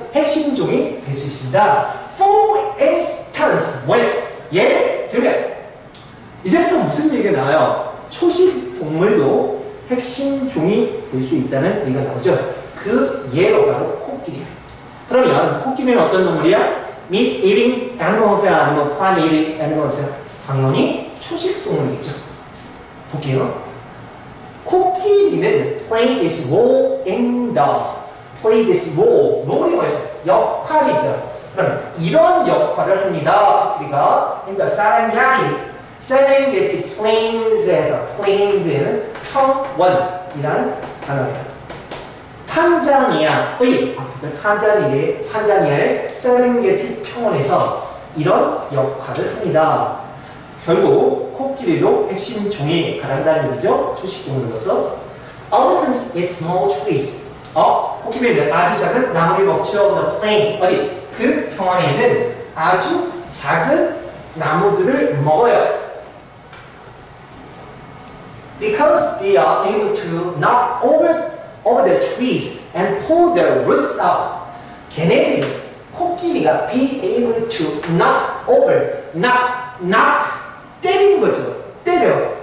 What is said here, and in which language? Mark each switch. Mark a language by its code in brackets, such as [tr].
[ko] 핵심 종이 될 수 있습니다. [en] For instance, [ko] 예를 들면 이제부터 무슨 얘기가 나와요? 초식 동물도 핵심 종이 될 수 있다는 얘기가 나오죠. 그 예로 바로 코끼리. 그러면 코끼리는 어떤 동물이야? [en] Meat eating animals야 [ko] 아니면 [en] plant eating animals야? [ko] 당연히 초식 동물이겠죠. 볼게요. 코끼리는 [en] play this role in the, play this role, role이 [ko] 뭐였어요? 역할이죠. 그럼 이런 역할을 합니다. 코끼리가 [en] in the Serengeti plains [ko] 에서, plains에는 평원이란 단어예요. 탄자니아의 세렝게티 평원에서 이런 역할을 합니다. 결국 코끼리도 핵심 종이 가란다는 얘기죠. 초식동물로서. [en] Elephants eat small trees. [ko] 코끼리는 아주 작은 나무를 먹죠. [en] The plains, [ko] 어디? 그 평원에 있는 아주 작은 나무들을 먹어요. [en] Because they are able to knock over the trees and pull their roots out. [ko] 걔네들이 코끼리가 [en] be able to knock [ko] 때리는 거죠. 때려.